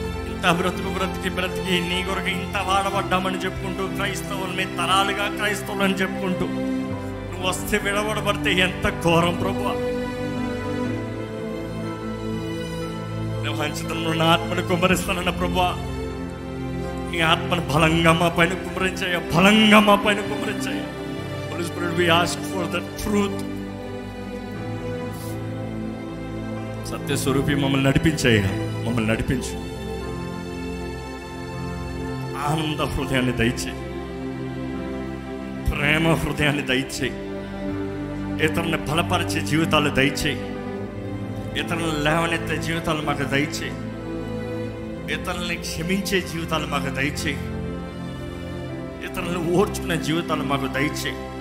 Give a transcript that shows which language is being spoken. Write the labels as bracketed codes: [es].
[te] ఇంత బ్రతికి నీ కొరకు ఇంత వాడబడ్డామని చెప్పుకుంటూ, క్రైస్తవులని తరాలుగా క్రైస్తవులని చెప్పుకుంటూ, నువ్వు వస్తే విడబడబడితే ఎంత ఘోరం ప్రభువా. నువ్వు హంచుతున్న నా ఆత్మను కుమ్మరిస్తానన్న ప్రభువా, నీ ఆత్మను బలంగా మా పైన కుమ్మరించాయ, బలంగా మా పైన కుమ్మరించాయ. [en] Holy Spirit, we ask for the truth. [te] సత్య స్వరూపి మమ్మల్ని నడిపించాయ, మమ్మల్ని నడిపించు. ఆనంద హృదయాన్ని దయచేయి, ప్రేమ హృదయాన్ని దయచేయి, ఇతరులను బలపరిచే జీవితాలు దయచేయి, ఇతరులను లేవనెత్తే జీవితాలు మాకు దయచేయి, ఇతరులని క్షమించే జీవితాలు మాకు దయచేయి, ఇతరులను ఓర్చుకునే జీవితాలు మాకు దయచేయి.